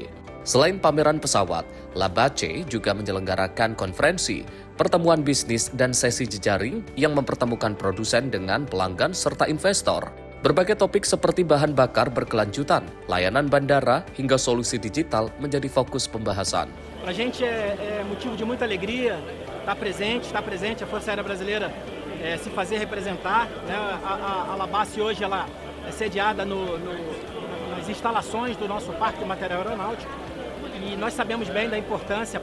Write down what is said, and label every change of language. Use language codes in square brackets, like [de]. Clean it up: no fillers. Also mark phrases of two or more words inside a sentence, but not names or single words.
[id] Selain pameran pesawat, Labace juga menyelenggarakan konferensi, pertemuan bisnis dan sesi jejaring yang mempertemukan produsen dengan pelanggan serta investor. Berbagai topik seperti bahan bakar berkelanjutan, layanan bandara hingga solusi digital menjadi fokus pembahasan. [pt] Para a gente é motivo de muita alegria estar presente a Força Aérea Brasileira se fazer representar, né? A Labace hoje ela é sediada nas instalações do nosso Parque de Material Aeronáutico e nós sabemos bem da importância